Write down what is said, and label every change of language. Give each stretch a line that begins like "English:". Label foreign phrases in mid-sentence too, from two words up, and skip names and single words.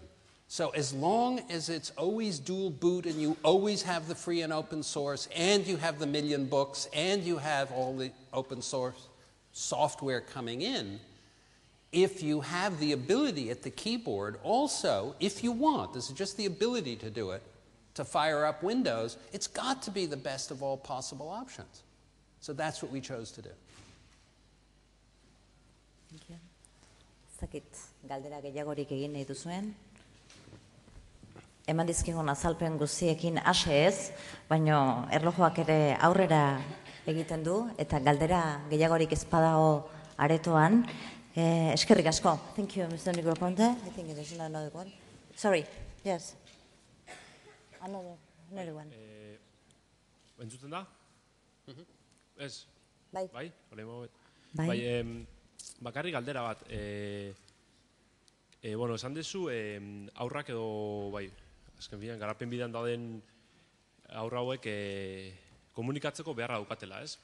English: So as long as it's always dual boot and you always have the free and open source and you have the million books and you have all the open source software coming in, if you have the ability at the keyboard also, if you want, this is just the ability to do it, to fire up Windows, it's got to be the best of all possible options. So that's what we chose to do.
Basque: Zakit, galdera gehiagorik egin nahi duzuen. Eman dizkigun azalpen guztiekin ase ez, baina erlojuak ere aurrera egiten du, eta galdera gehiagorik ez badago aretoan. Eskerrik asko.
English: Thank you, Mr. Negroponte. I think there's another one. Sorry, yes. Another one.
Basque: Entzuten da? Ez? Bai. Bai? Bai. Bakarrik galdera bat. Bueno, esan dezu, aurrak edo, bai, azken finean, garapen bidean dauden aurra hauek komunikatzeko beharra daukatela, ez?